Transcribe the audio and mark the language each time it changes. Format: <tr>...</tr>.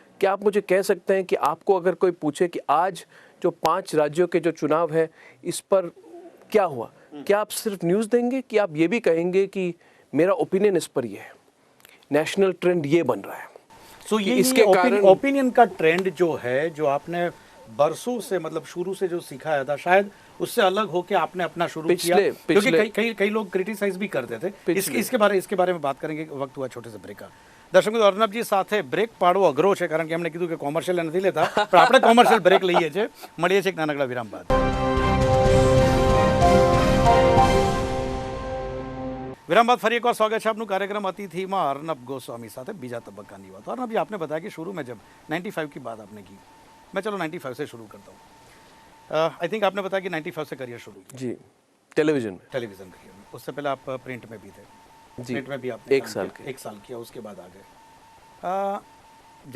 <hi>क्या आप मुझे कह सकते हैं कि आपको अगर कोई पूछे कि आज जो 5 राज्यों के जो चुनाव है इस पर क्या हुआ, क्या आप सिर्फ न्यूज़ देंगे कि आप ये भी कहेंगे कि मेरा ओपिनियन इस पर ये है, नेशनल ट्रेंड ये बन रहा है? सो ये इसके कारण ओपिनियन का ट्रेंड जो है, जो आपने बरसों से, मतलब शुरू से जो सिखाया था, शायद उससे अलग होके आपने अपना शुरू किया, क्योंकि कई लोग क्रिटिसाइज भी करते थे। इसके बारे में बात करेंगे। वक्त हुआ छोटे से ब्रेक का।</hi> <gu>દર્શકો અર્નબજી સાથે બ્રેક પાડવો અઘરો છે, કારણ કે એમણે કીધું કે કોમર્શિયલ નથી લેતા, પણ આપણે કોમર્શિયલ બ્રેક લઈએ છીએ। મળીએ છીએ એક નાનકડા વિરામ બાદ। વિરામ બાદ ફરી એકવાર સ્વાગત છે આપનું કાર્યક્રમ અતિથિમાં અર્નબ ગોસ્વામી સાથે બીજા તબક્કાની વાત।</gu> <hi>અર્નબજી, आपने बताया कि शुरू में जब 95 की बात आपने की, मैं चलो 95 से शुरू करता हूँ। आई थिंक आपने बताया कि 95 से करियर शुरू किया। जी, टेलीविजन करियर में। उससे पहले आप प्रिंट में भी थे। जी, प्रिंट में भी आपने 1 साल किया, उसके बाद आ गए।</hi>